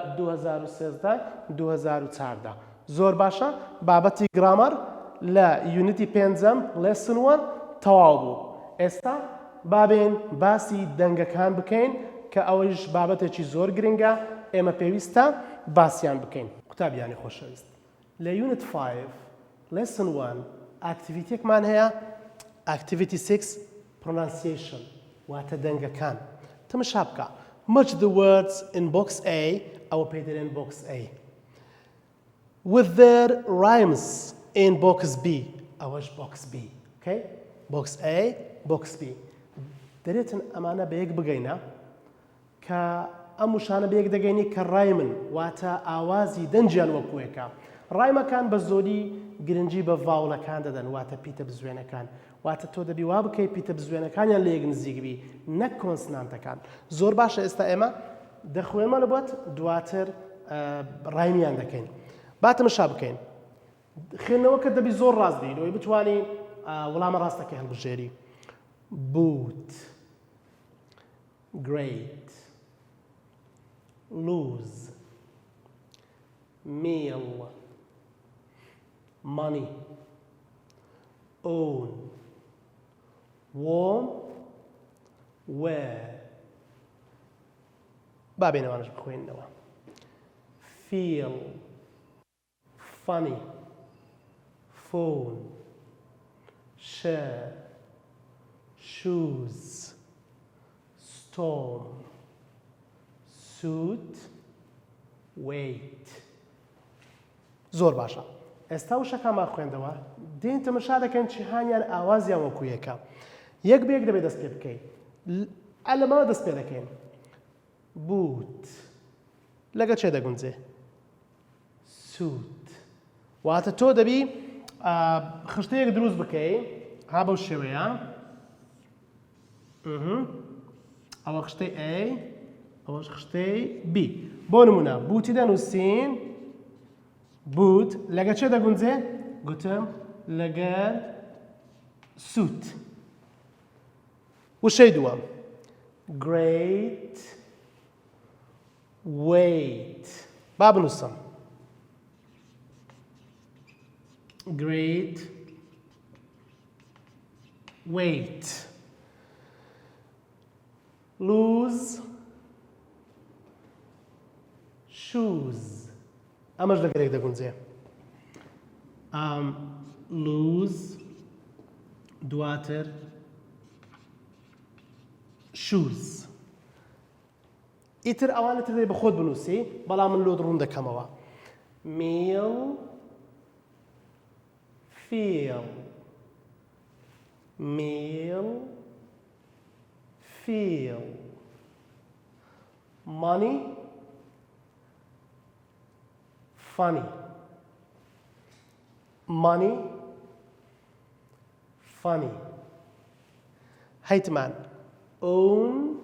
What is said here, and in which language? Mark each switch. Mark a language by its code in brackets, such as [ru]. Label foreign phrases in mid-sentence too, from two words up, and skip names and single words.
[ckb] 2013-2014 زۆر باشە بابەتی گرامەر لە یونیتی پێنجەم لێسن وەن تەواو بوو ئێستا بابێن باسی دەنگەکان بکەین کە ئەوەیش بابەتێکی زۆر گرنگە ئێمە پێویستە باسییان بکەین قوتابیانی خۆشەویست لە یونت 5 لێسن وەن ئاکتیڤیتێکمان هەیە ئاکتیڤیتی 6 pronunciation واتە دەنگەکان تەماشا بکە [en] match the words in box A [ckb] ئەوە پێی دەڵێن [en] box A with their rhymes in box [ckb] B ئەوەش [en] box B okay box A box B [ckb] دەرێتن ئەمانە بە یەک بگەینە کە ئەم وشانە بە یەک دەگەینی کە ڕایمن واتە ئاوازی دەنجیان وەکوێکە ڕایمەکان بە زۆری گرنگی بە ڤاوڵەکان دەدەن واتە پیتە بزوێنەکان واتە تۆ دەبی وا بکەی پیتە بزوێنەکانیان لە یەک نزیکبی نەک کۆنسنانتەکان زۆر باشە ئێستا ئێمە دەخوێنمە لە بۆت دواتر ڕایمیان دەکەین با تەماشا بکەین خوێندنەوەکە دەبی زۆر ڕاست بین ئەوەی بتوانی وەڵامە ڕاستەکەی هەڵبژێری [en] boot great lose meal money own warm wear [ckb] بابێنەوانش بخوێنەوە [en] feel funny phone share shoes storm suit wait [ckb] زۆر باشە ئێستا وشەکانمان خوێندەوە دێن تەمەشا دەکەن چیهانیان ئاوازیان وەکو یەکە یەک بەیەک دەبێت دەست پێ بکەین لەمەوە دەست پێ دەکەین boot لەگە چێ دەگونجێ suit واتە تۆ دەبی خشتەیەک دروست بکەی ها بەو شێوەیە ئەوە خشتەی A ئەوەش خشتەی B بۆ نمونە بوتی دەنووسین boot لەگە چێ دەگونجێ گوتم لەگەر suit وشەی دووەم [en] great wait [ckb] با بنووسم [en] great wait lose [ckb] shoes ئەمەش لەگەرێک دەگونجێ lose دواتر shoes ئیتر ئەوانەتر دەی بە خۆت بنووسی بەڵام من لۆ ڕوون دەکەمەوە meal [en] feel meal feel money funny money funny هەیتمان own